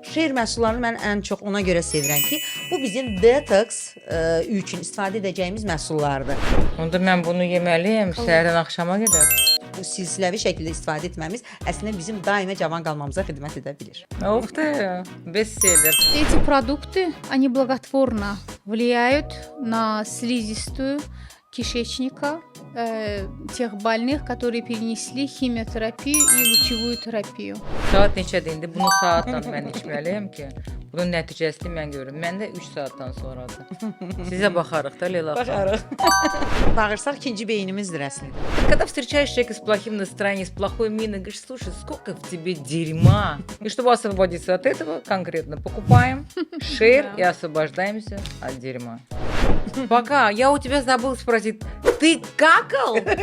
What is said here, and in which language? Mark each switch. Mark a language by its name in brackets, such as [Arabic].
[Azerbaijani] Şeir məhsullarını mən ən çox ona görə sevirəm ki, bu bizim detoks üçün istifadə edəcəyimiz məhsullardır. Onda mən bunu yeməliyəm səhərdən axşama qədər. Bu silsiləvi şəkildə istifadə etməmiz əslində bizim daima cavan qalmamıza xidmət edə bilir. [Russian] Ух ты, бестселлер. Эти продукты, они благотворно влияют на слизистую кишечника тех больных, которые перенесли химиотерапию и лучевую терапию. [Azerbaijani] Saat neçədir indi? Bunu saatla mən içməliyəm ki, bunun nəticəsini mən görüm. Məndə 3 saatdan sonradır. Sizə baxarıq da Leyla xanım. Baxarıq. Bağırsaq ikinci beynimizdir əslində. [Russian] Когда встречаешь человека с плохим настроением, с плохой миной, говоришь, слушай, сколько в тебе дерьма. И чтобы освободиться от этого, конкретно покупаем шейр и освобождаемся от дерьма. Пока я у тебя забыл спросить, ты какал?